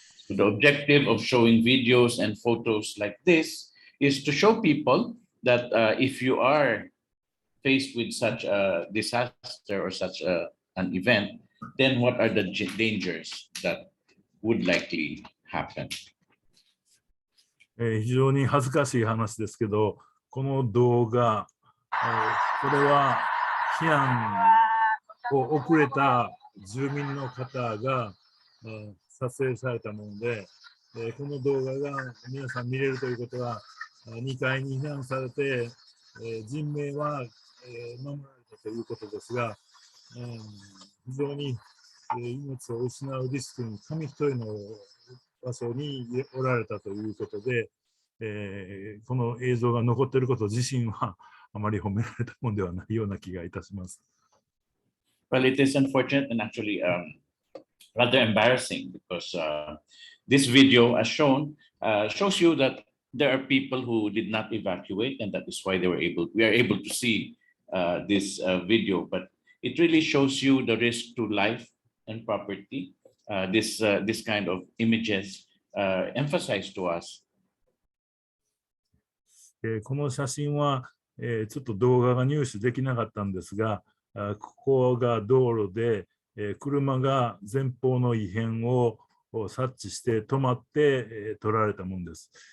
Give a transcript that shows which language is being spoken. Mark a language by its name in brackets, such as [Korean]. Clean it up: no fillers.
[English] The objective of showing videos and photos like this is to show people that if you are faced with such a disaster or such an event, then what are the dangers that would likely happen? [Japanese] 非常に恥ずかしい話ですけど、この動画、これは避難を遅れた住民の方が撮影されたもので、この動画が皆さん見れるということは、2階に避難されて、人命は守られたということですが、非常に命を失うリスクに紙一重の場所におられたということで、この映像が残っていること自身はあまり褒められたものではないような気がいたします。 [English] Well, it is unfortunate and actually rather embarrassing because this video, as shown, shows you that there are people who did not evacuate, and that is why we are able to see this video. But it really shows you the risk to life and property. This kind of images emphasize to us. [Japanese] この写真は、ちょっと動画が入手できなかったんですが、ここが道路で、車が前方の異変を察知して止まって、撮られたものです。